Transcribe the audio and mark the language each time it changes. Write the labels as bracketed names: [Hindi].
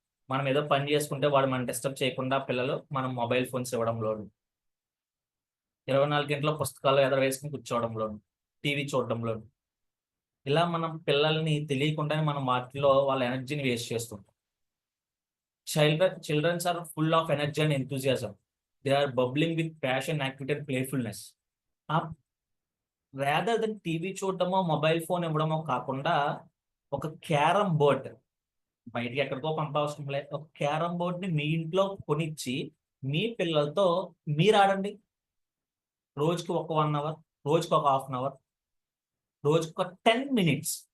[Telugu] మనం ఏదో పని చేసుకుంటే వాడు మనం డిస్టర్బ్ చేయకుండా పిల్లలు మనం మొబైల్ ఫోన్స్ ఇవ్వడంలో, 24 గంటల పుస్తకాలు ఎదురు వేసుకుని కూర్చోవడంలో, టీవీ చూడడంలో, ఇలా మనం పిల్లల్ని తెలియకుండానే మనం వాటిలో వాళ్ళ ఎనర్జీని వేస్ట్ చేస్తుంటాం. [English] Children are full of energy and enthusiasm. They are bubbling with passion, activity and playfulness. Rather than [Telugu] TV చూడటమో mobile phone ఇవ్వడమో కాకుండా ఒక క్యారమ్ బోర్డ్, బయటికి ఎక్కడికో పంపవసరం లేదు, ఒక క్యారమ్ బోర్డ్ ని మీ ఇంట్లో కొనిచ్చి మీ పిల్లలతో మీరు ఆడండి. రోజుకి ఒక 1 hour, రోజుకి ఒక 1/2 hour, రోజుకి ఒక 10 minutes.